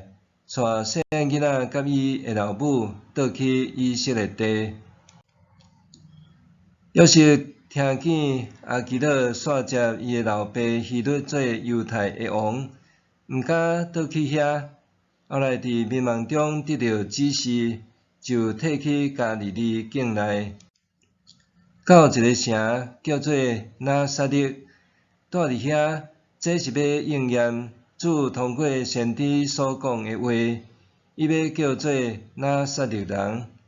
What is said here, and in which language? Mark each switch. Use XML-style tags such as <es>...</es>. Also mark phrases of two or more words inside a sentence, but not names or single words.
<nan>带细汉囡仔甲伊的老母倒去以色列地。约瑟听见阿基勒煞接伊的老爸希律做犹太的王， 毋敢倒去遐，后来伫迷茫中得到指示，就退去家己的境内，到一个城叫做拿撒勒，住伫遐，这是要应验主通过先知所讲的话，伊要叫做拿撒勒人。</nan>